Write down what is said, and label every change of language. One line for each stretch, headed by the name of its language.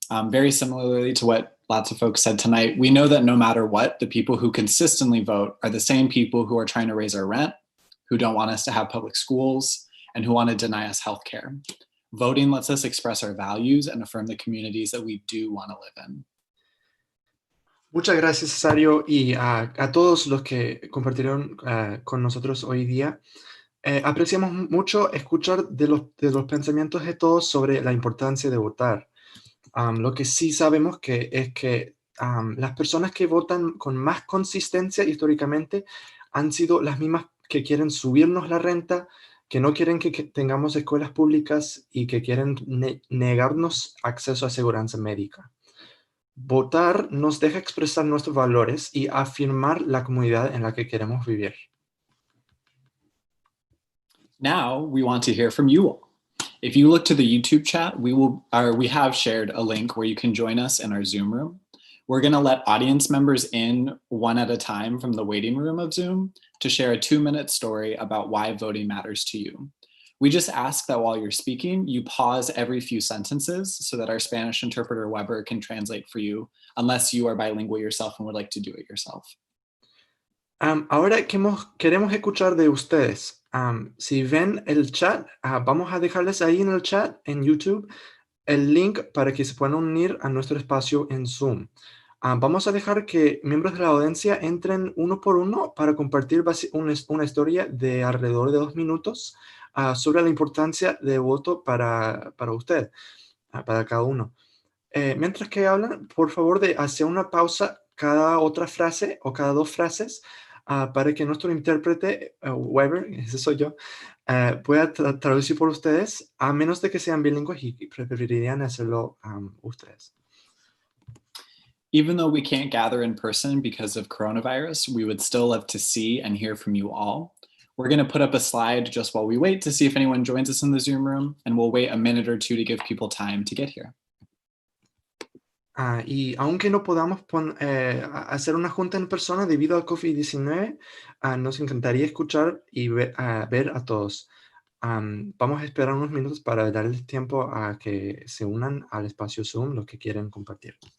English: Very similarly to what lots of folks said tonight, we know that no matter what, the people who consistently vote are the same people who are trying to raise our rent, who don't want us to have public schools, and who want to deny us healthcare. Voting lets us express our values and affirm the communities that we do want to live in.
Spanish: Muchas gracias, Cesario, y a todos los que compartieron con nosotros hoy día. Apreciamos mucho escuchar de los pensamientos de todos sobre la importancia de votar. Lo que sí sabemos es que las personas que votan con más consistencia históricamente han sido las mismas que quieren subirnos la renta, que no quieren que tengamos escuelas públicas y que quieren negarnos acceso a aseguranza médica. Votar nos deja expresar nuestros valores y afirmar la comunidad en la que queremos vivir.
English: Now we want to hear from you all. If you look to the YouTube chat, we have shared a link where you can join us in our Zoom room. We're going to let audience members in one at a time from the waiting room of Zoom to share a 2-minute story about why voting matters to you. We just ask that while you're speaking, you pause every few sentences so that our Spanish interpreter Weber can translate for you, unless you are bilingual yourself and would like to do it yourself.
Spanish: Ahora queremos escuchar de ustedes. Si ven el chat, vamos a dejarles ahí en el chat en YouTube el link para que se puedan unir a nuestro espacio en Zoom. Vamos a dejar que miembros de la audiencia entren uno por uno para compartir una historia de alrededor de 2 minutos sobre la importancia de voto para usted, para cada uno. Mientras que hablan, por favor, de hacer una pausa cada otra frase o cada 2 frases para que nuestro intérprete, Weber, ese soy yo, pueda traducir por ustedes, a menos de que sean bilingües y preferirían hacerlo ustedes.
English: Even though we can't gather in person because of coronavirus, we would still love to see and hear from you all. We're going to put up a slide just while we wait to see if anyone joins us in the Zoom room, and we'll wait a minute or 2 to give people time to get here.
Spanish: Y aunque no podamos hacer una junta en persona debido al COVID-19, nos encantaría escuchar y ver a todos. Vamos a esperar unos minutos para darles tiempo a que se unan al espacio Zoom los que quieren compartir.